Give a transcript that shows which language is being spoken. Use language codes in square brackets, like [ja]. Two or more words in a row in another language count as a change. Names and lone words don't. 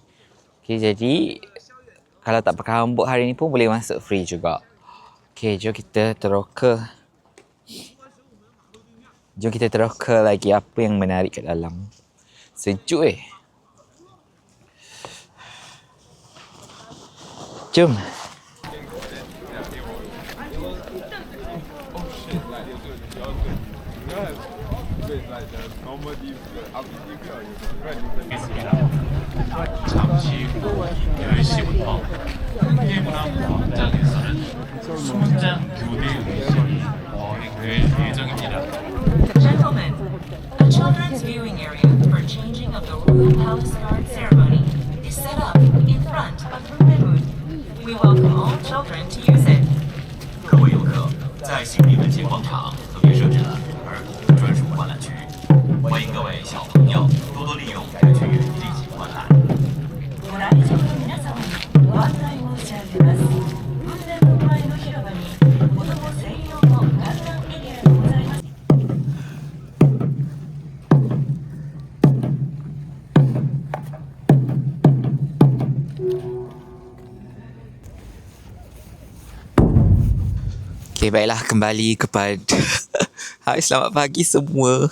[ms] Okay, jadi kalau tak pakai hanbok hari ni pun boleh masuk free juga. Okay, jom kita teroka. Jom kita teroka lagi apa yang menarik kat dalam. Sejuk Jom. [ko] 잠시 후 10시부터 국회문화 광장에서는 수문장 교대 의식이 될 예정입니다. [en] Gentlemen, a children's viewing area for changing of the Royal Palace Guard ceremony is set up in front of Room. We welcome all children to use it. [zh] 各位游客，在新立文节广场特别设置了儿童专属观览区，欢迎各位小朋友多多利用该区域进行观览。 [ja] ご来場の皆様にご案内申し上げます。雲仙の前の広場に子ども専用の観覧エリアがございます。 [ms] Okay, baiklah kembali kepada Hai, selamat pagi semua.